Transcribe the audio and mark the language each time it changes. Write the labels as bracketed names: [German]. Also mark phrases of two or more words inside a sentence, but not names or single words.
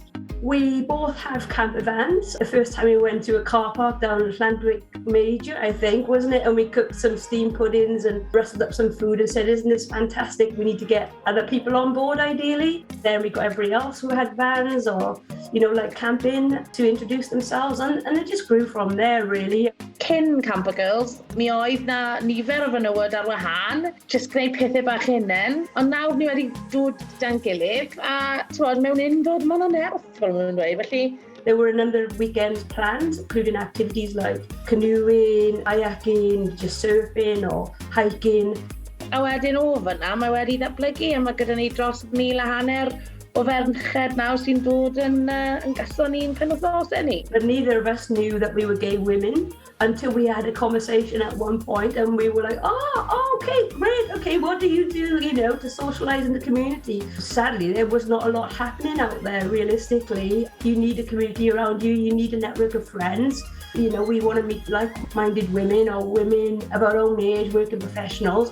[English] We both have camper vans. The first time we went to a car park down at Llandwick Major, I think, wasn't it? And we cooked some steamed puddings and rustled up some food and said, isn't this fantastic? We need to get other people on board, ideally. Then we got everybody else who had vans or, like camping to introduce themselves. And it just grew from there, really. [Welsh] Cyn Camper Girls, mi oedd na nifer o fenywod ar wahân, jyst gwneud pethau bach hunain, ond nawr ni wedi dod dan gilydd, a mewn un dod man o nerth, fel maen nhw'n dweud, felly. [English] There were a number of weekends planned, including activities like canoeing, kayaking, just surfing or hiking. [Welsh] A wedyn o fyna, mae wedi ddatblygu, a mae gyda ni dros 1,500 o ferched nawr sy'n dod yn galon ni'n penwythnosau ni. [English] But neither of us knew that we were gay women until we had a conversation at one point and we were like, okay, great, okay, what do you do, to socialise in the community? Sadly, there was not a lot happening out there, realistically. You need a community around you, you need a network of friends. We want to meet like-minded women or women of our own age, working professionals.